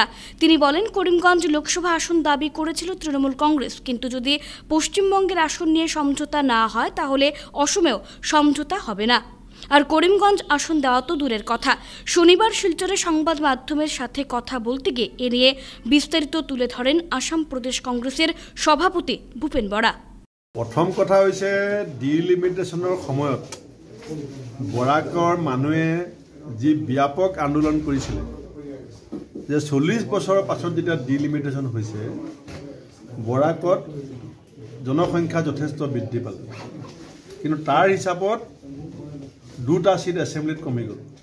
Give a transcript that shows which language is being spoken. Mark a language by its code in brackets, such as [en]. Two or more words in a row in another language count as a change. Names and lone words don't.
[bn] তিনি বলেন, করিমগঞ্জ লোকসভা আসন দাবি করেছিল তৃণমূল কংগ্রেস, কিন্তু যদি পশ্চিমবঙ্গের আসন নিয়ে সমঝোতা না হয় তাহলে অসমেও সমঝোতা হবে না। আর করিমগঞ্জ আসন দেওয়া তো দূরের কথা। শনিবার শিলচরে সংবাদ মাধ্যমের সাথে কথা বলতে গিয়ে এ নিয়ে বিস্তারিত তুলে ধরেন আসাম প্রদেশ কংগ্রেসের সভাপতি ভূপেন বরা। [as] প্রথম কথা হইছে ডিলিমিটেশনৰ সময়ত বৰাকৰ মানুহে যি ব্যাপক আন্দোলন কৰিছিল যে 40 বছৰৰ পাছত যেতিয়া ডিলিমিটেশন হৈছে বৰাকত জনসংখ্যা যথেষ্ট বৃদ্ধি পালে কিন্তু তাৰ হিচাপত 2টা সিট এছেম্বলিত কমি গ'ল।